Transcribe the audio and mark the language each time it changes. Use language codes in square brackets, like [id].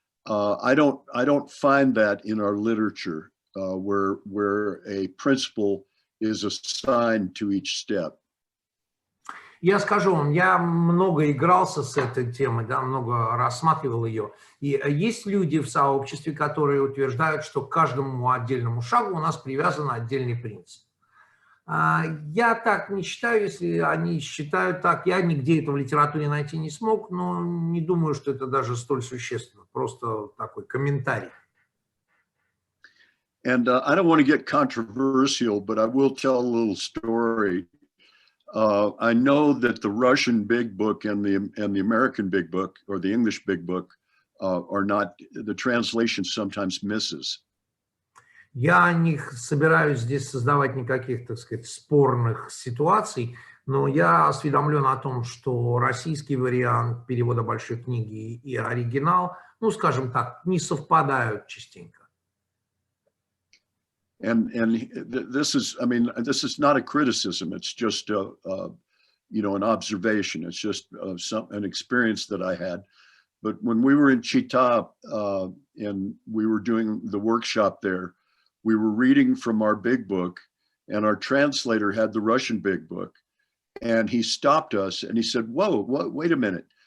[en] I don't find that in our literature where a principle is assigned to each step. [ru] Я скажу вам, я много игрался с этой темой, да, много рассматривал ее. И есть люди в сообществе, которые утверждают, что к каждому отдельному шагу у нас привязан отдельный принцип. Я так не считаю, если они считают так. Я нигде это в литературе найти не смог, но не думаю, что это даже столь существенно. Просто такой комментарий. [en] And I don't want to get controversial, but I will tell a little story. I know that the Russian Big Book and the American Big Book, or the English Big Book, are not, the translation sometimes misses. [ru] Я не собираюсь здесь создавать никаких, так сказать, спорных ситуаций, но я осведомлен о том, что российский вариант перевода большой книги и оригинал, ну, скажем так, не совпадают частенько. [en] And this is, I mean, this is not a criticism. It's just you know, an observation. It's just an experience that I had. But when we were in Chita and we were doing the workshop there, we were reading from our big book, and our translator had the Russian big book, and he stopped us and he said, "Whoa, wait a minute!